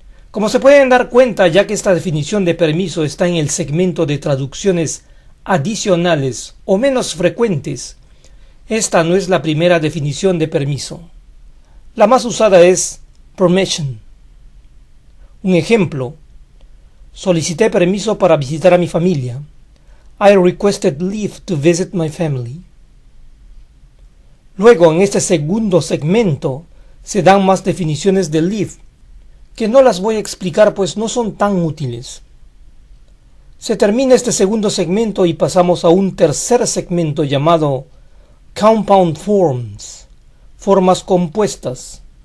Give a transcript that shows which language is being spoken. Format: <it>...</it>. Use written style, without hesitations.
<es>Como se pueden dar cuenta, ya que esta definición de permiso está en el segmento de traducciones adicionales o menos frecuentes, esta no es la primera definición de permiso. La más usada es permission. Un ejemplo: solicité permiso para visitar a mi familia.</es> <en>I requested leave to visit my family.</en> <es>Luego, en este segundo segmento, se dan más definiciones de leave, que no las voy a explicar pues no son tan útiles. Se termina este segundo segmento y pasamos a un tercer segmento llamado compound forms, formas compuestas.</es>